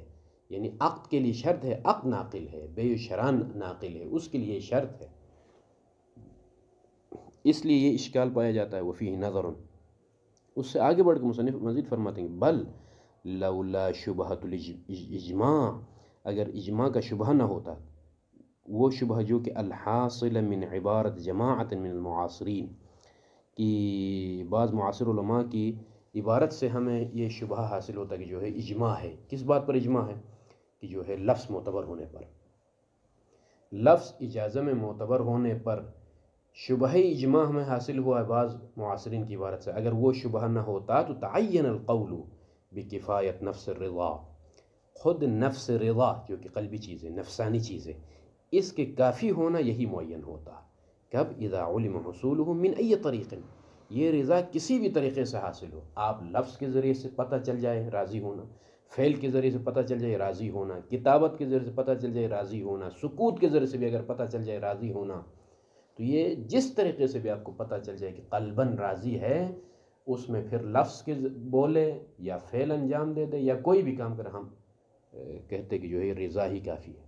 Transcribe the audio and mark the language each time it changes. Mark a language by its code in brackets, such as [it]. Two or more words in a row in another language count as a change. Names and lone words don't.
[ur] یعنی عقد کے لیے شرط ہے، عقد ناقل ہے، بیع و شراء ناقل ہے، اس کے لیے شرط ہے. اس لیے یہ اشکال پایا جاتا ہے. [ar] وفیہ نظر، [ur] اس سے آگے بڑھ کے مصنف مزید فرماتے ہیں [ar] بل لولا شبہۃ الاجماع، [ur] اگر اجماع کا شبہ نہ ہوتا، وہ شبہ جو کہ [ar] الحاصل من عبارت جماعت من المعاصرین، [ur] کہ بعض معاصر علماء کی عبارت سے ہمیں یہ شبہ حاصل ہوتا کہ جو ہے اجماع ہے. کس بات پر اجماع ہے؟ کہ جو ہے لفظ معتبر ہونے پر، لفظ اجازہ میں معتبر ہونے پر شبہ اجماع ہمیں حاصل ہوا ہے بعض معاصرین کی عبارت سے. اگر وہ شبہ نہ ہوتا تو [ar] تعین القول بکفایت نفس الرضا، [ur] خود نفس رضا جو کہ قلبی چیز ہے، نفسانی چیز ہے، اس کے کافی ہونا یہی معین ہوتا. [ar] کب؟ اذا علم حصوله من ای طریق، [ur] یہ رضا کسی بھی طریقے سے حاصل ہو. آپ لفظ کے ذریعے سے پتہ چل جائے راضی ہونا، فعل کے ذریعے سے پتہ چل جائے راضی ہونا، کتابت کے ذریعے سے پتہ چل جائے راضی ہونا، سکوت کے ذریعے سے بھی اگر پتہ چل جائے راضی ہونا، تو یہ جس طریقے سے بھی آپ کو پتہ چل جائے کہ قلباً راضی ہے، اس میں پھر لفظ کے بولے یا فعل انجام دے دے یا کوئی بھی کام کرے، ہم کہتے کہ جو ہے رضا ہی کافی ہے.